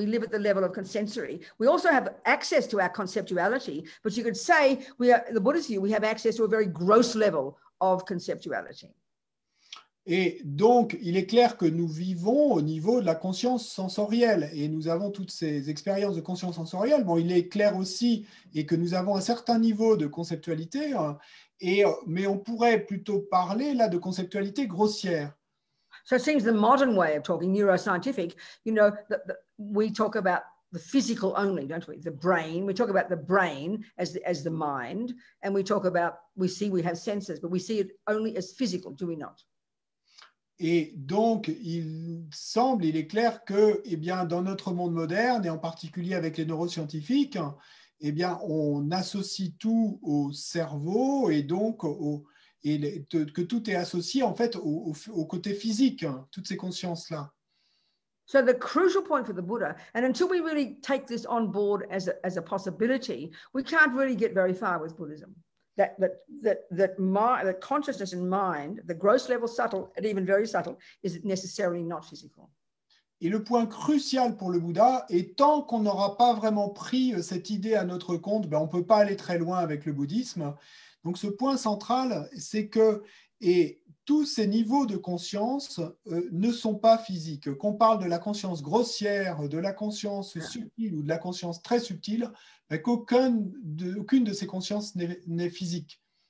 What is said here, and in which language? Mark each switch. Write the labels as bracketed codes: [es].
[en] We live at the level of consensory. We also have access to our conceptuality, but you could say the Buddhist view, we have access to a very gross level of conceptuality. [fr] Et donc, il est clair que nous vivons au niveau de la conscience sensorielle et nous avons toutes ces expériences de conscience sensorielle. Bon, il est clair aussi et que nous avons un certain niveau de conceptualité, mais on pourrait plutôt parler là de conceptualité grossière. [en] So it seems the modern way of talking, neuroscientific, you know, we talk about the physical only, don't we? The brain. We talk about the brain as the mind, and we have senses, but we see it only as physical, do we not? [fr] Et donc, il est clair que, eh bien, dans notre monde moderne, et en particulier avec les neuroscientifiques, eh bien, on associe tout au cerveau et donc que tout est associé en fait au côté physique, toutes ces consciences-là. [en] So the crucial point for the Buddha, and until we really take this on board as a possibility, we can't really get very far with Buddhism. That consciousness and mind, the gross level subtle and even very subtle, is necessarily not physical. [fr] Et le point crucial pour le Bouddha est tant qu'on n'aura pas vraiment pris cette idée à notre compte, ben on ne peut pas aller très loin avec le bouddhisme. Donc ce point central, c'est que tous ces niveaux de conscience ne sont pas physiques. Qu'on parle de la conscience grossière, de la conscience subtile ou de la conscience très subtile, ben aucune de ces consciences n'est physique.